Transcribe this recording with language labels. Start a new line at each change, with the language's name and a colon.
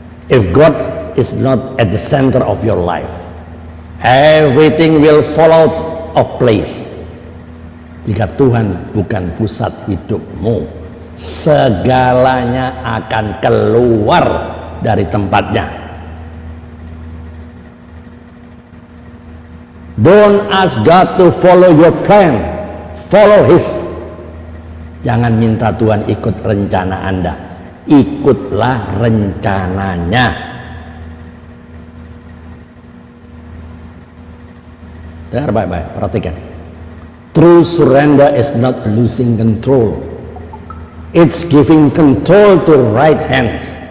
English: If God is not at the center of your life, everything will fall out of place.
Indonesian: Jika Tuhan bukan pusat hidupmu, segalanya akan keluar dari tempatnya.
English: Don't ask God to follow your plan, follow His.
Indonesian: Jangan minta Tuhan ikut rencana Anda, ikutlah rencananya. Dengar baik-baik, perhatikan.
English: True surrender is not losing control, it's giving control to right hands.